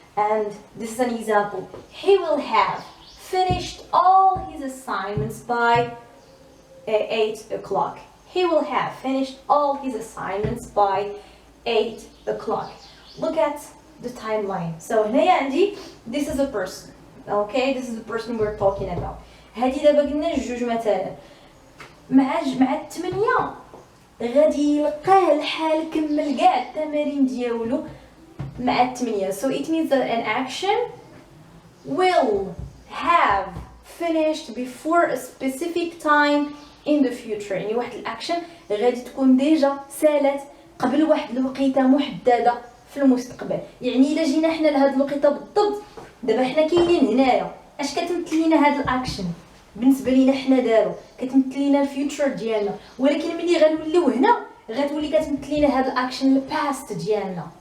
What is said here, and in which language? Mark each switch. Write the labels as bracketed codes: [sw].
[en] And this is an example. He will have finished all his assignments by 8 o'clock. He will have finished all his assignments by 8 o'clock. Look at the timeline. So [ar] هنايا عندي [en] this is a person. Okay, this is the person we're talking about. [ar] هادي دابا قلنا جوج مثلا مع 8 غادي يلقاه الحال كمل كاع التمارين ديالو مع 8. [en] So it means that an action will have finished before a specific time in the future. [ar] يعني واحد الاكشن غادي تكون ديجا سالات قبل واحد الوقيته محدده في المستقبل. يعني الا جينا حنا لهاد الوقيته بالضبط، دابا حنا كاينين هنايا، اش كتمثل لينا هاد الاكشن بالنسبه لينا حنا دارو؟ كتمثل لينا الفيوتشر ديالنا، ولكن ملي غنوليو هنا غتولي كتمثل لينا هاد الاكشن الباست ديالنا.